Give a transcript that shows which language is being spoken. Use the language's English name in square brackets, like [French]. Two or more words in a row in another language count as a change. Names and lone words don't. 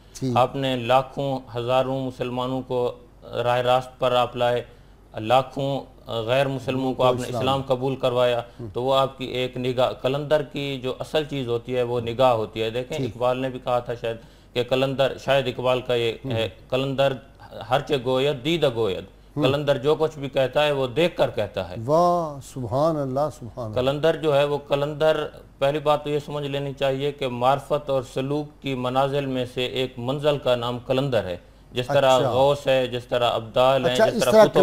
[Urdu] آپ نے لاکھوں ہزاروں مسلمانوں کو راہ راست پر آپ لائے، لاکھوں غیر مسلموں کو آپ نے اسلام قبول کروایا، تو وہ آپ کی ایک نگاہ، کلندر کی جو اصل چیز ہوتی ہے وہ نگاہ ہوتی ہے۔ دیکھیں اقبال نے بھی کہا تھا شاید کہ کلندر، شاید اقبال کا یہ ہے، [Persian] کلندر ہرچے گوید دید گوید، [Urdu] کلندر جو کچھ بھی کہتا ہے وہ دیکھ کر کہتا ہے۔ [Arabic] واہ، سبحان اللہ، سبحان اللہ۔ [Urdu] کلندر جو ہے وہ کلندر، پہلی بات تو یہ سمجھ لینی چاہیے کہ معرفت اور سلوک کی منازل میں سے ایک منزل کا نام کلندر ہے، جس طرح غوث ہے، جس طرح ابدال ہیں، جس طرح کتب ہیں،